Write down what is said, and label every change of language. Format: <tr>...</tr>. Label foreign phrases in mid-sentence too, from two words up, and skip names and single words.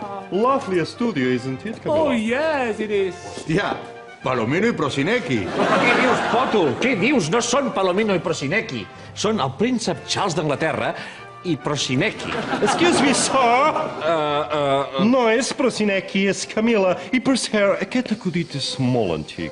<en>lovely studio, isn't it, Camilla? Oh, yes, it is.</en> <ca>Hòstia, Palomino i Prosinecki. Què dius, Pòtol? Què dius? No són Palomino i Prosinecki. Són el príncep Charles d'Anglaterra i Prosinecki.</ca> <en>Excuse me, sir.</en> <ca>No és Prosinecki, és Camilla. I per cert, aquest acudit és molt antic.</ca>